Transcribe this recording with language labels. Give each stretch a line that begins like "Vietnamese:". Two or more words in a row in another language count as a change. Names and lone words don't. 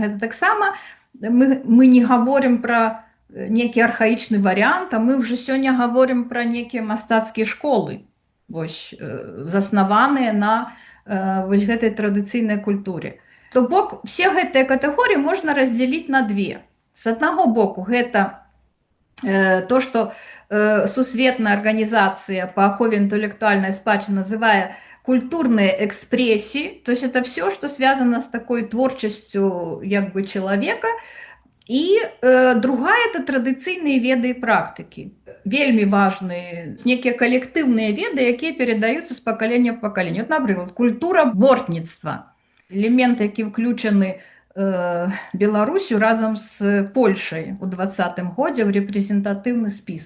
Belarusian: Гэта таксама мы не гаворым пра некі архаічны варыянт, а мы ўжо сёння гаворым пра некія мастацкія школы, вось заснаваныя на вось гэтай традыцыйнай культуре. То бок все гэтыя катэгорыі можна раздзяліць на две.
Russian: З аднаго боку, гэта то, што Сусветная организация по ахове интеллектуальной спадчыны называя культурные экспрессии, то есть это все, что связано с такой творчестью
Belarusian: як бы
Russian: человека. И другая – это
Belarusian: традыцыйныя веды і практыкі. Вельмі важныя некія калектыўныя веды, якія перадаюцца з пакалення в пакаленне. Вот, напрыклад, культура бортніцтва. Элемент, які ўключаны Беларусю разам з Польшай у 2020 годзе ў рэпрэзентатыўны спіс.